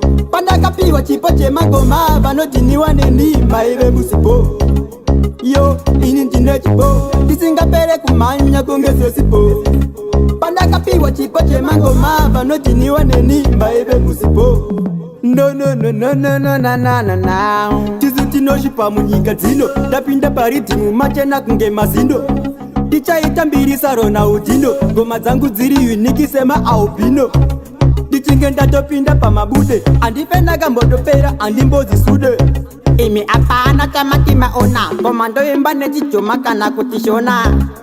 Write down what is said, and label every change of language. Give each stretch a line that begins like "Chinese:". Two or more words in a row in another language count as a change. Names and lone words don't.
Shona: Pandakapiwa chipo chemangoma, vanodhiniwa neni, maive musipo. Yo, ini ndine chipo, chisingapere kumhanya kunge sesipo. Pandakapiwa chipo chemangoma, vanodhiniwa neni, maive musipo.
English: No, no, no, no, no, no, na, na, na, na.
Shona: Tisu tinoshipa munyika dzino, ndapinda paridhimu machena kunge mazindo. Tichaita mbiri saRonaldinho, ngoma dzangu dziri unique sema albino. Ndichinge ndatopinda pamabude, handife ndakambotopera, handimbozisude. Imi hapana chamati maona, ngoma ndoimba nechijoma kana kuti shona.